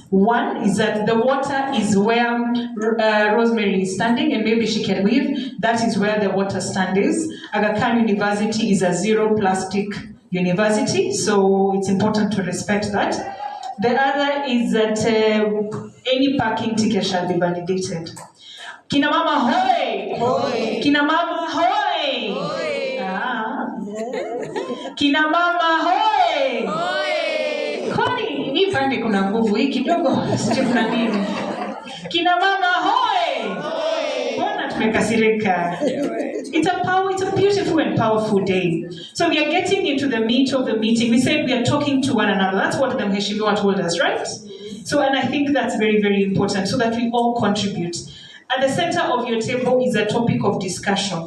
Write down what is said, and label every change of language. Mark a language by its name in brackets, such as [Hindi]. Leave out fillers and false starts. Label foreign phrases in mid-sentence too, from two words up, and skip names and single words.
[English] One is that the water is where Rosemary is standing, and maybe she can wave. That is where the water stand is. Aga Khan University is a zero plastic university, so it's important to respect that. The other is that any parking ticket shall be validated. [Swahili] Kina mama hoy! Hoy! Kina mama hoy! Hoy! Ah. Kina mama hoy! Hoy! Kwani hii pande kuna nguvu hii kidogo, sije kuna nini? Kina mama hoy! Hoy! Mbona tumekasirika? [English] It's a beautiful and powerful day. So we are getting into the meat of the meeting. We said we are talking to one another. That's what the Mheshimiwa told us, right? So, and I think that's very, very important, so that we all contribute. At the center of your table is a topic of discussion.